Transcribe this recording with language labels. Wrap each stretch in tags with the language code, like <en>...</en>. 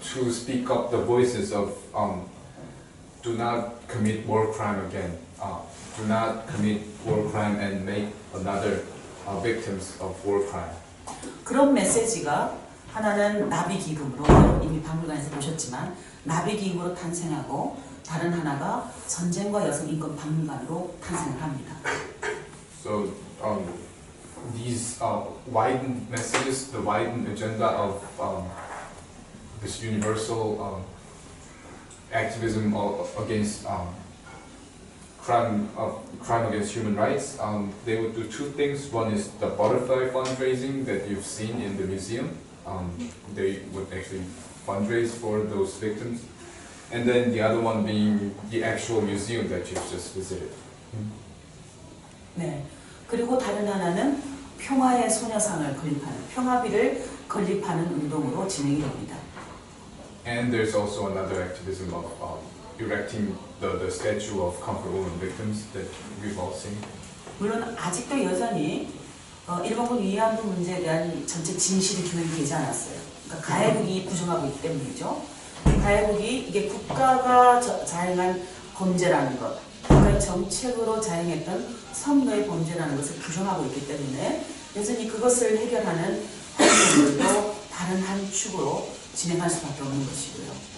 <en>speak up the voices of do not commit war crime again, do not commit war crime and make another victims of war crime.</en> <ko>그런 메시지가 하나는 나비기금으로 이미 박물관에서 보셨지만 나비기금으로 탄생하고 다른 하나가 전쟁과 여성인권 박물관으로 탄생을 합니다.</ko> <en>So these widened messages, the widened agenda of this universal activism against crime against human rights, they would do two things. One is the butterfly fundraising that you've seen in the museum. They would actually fundraise for those victims. And then the other one being the actual museum that you've just visited.</en> <ko>네. 그리고 다른 하나는 평화의 소녀상을 건립하는 평화비를 건립하는 운동으로 진행이 됩니다.</ko> <en>And there's also another activism of erecting the statue of comfort women victims that we've all seen.</en> <ko>물론 아직도 여전히 일본군 위안부 문제에 대한 전체 진실이 규명되지 않았어요. 그러니까 가해국이 부정하고 있기 때문이죠. 가해국이 이게 국가가 자행한 범죄라는 것, 국가의 정책으로 자행했던 선거의 범죄라는 것을 부정하고 있기 때문에 여전히 그것을 해결하는 활동들도 다른 한 축으로 진행할 수밖에 없는 것이고요.</ko>